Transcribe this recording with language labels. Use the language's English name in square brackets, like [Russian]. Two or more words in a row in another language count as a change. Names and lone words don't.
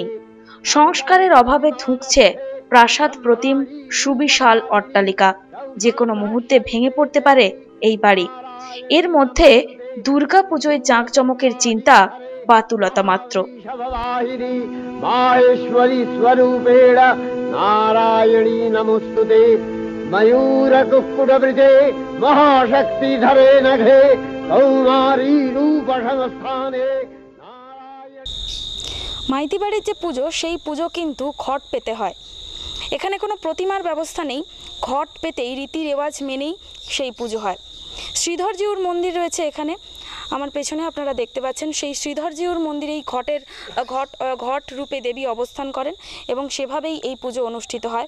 [Bangla] সংস্কারের অভাবে ধুঁকছে প্রাসাদ প্রতিম সুবিশাল অট্টালিকা। যে কোনো মুহূর্তে ভেঙে পড়তে পারে এই বাড়ি। এর মধ্যে দুর্গা পুজোয় জাঁকজমকের চিন্তা বাতুলতা মাত্র। [Sanskrit] माहेश्वरी स्वरूपेण नारायणी नमोस्तुते मयूर कुक्कुटवृते महाशक्तिधरे नघे कौमारी रूप संस्थाने। [Bangla] মাইতি বাড়ির যে পুজো, সেই পুজো কিন্তু ঘট পেতে হয়। এখানে কোনো প্রতিমার ব্যবস্থা নেই, ঘট পেতেই রীতি রেওয়াজ মেনেই সেই পুজো হয়। শ্রীধরজিউর মন্দির রয়েছে এখানে, আমার পেছনে আপনারা দেখতে পাচ্ছেন। সেই শ্রীধরজিউর মন্দিরে এই ঘট রূপে দেবী অবস্থান করেন, এবং সেভাবেই এই পুজো অনুষ্ঠিত হয়।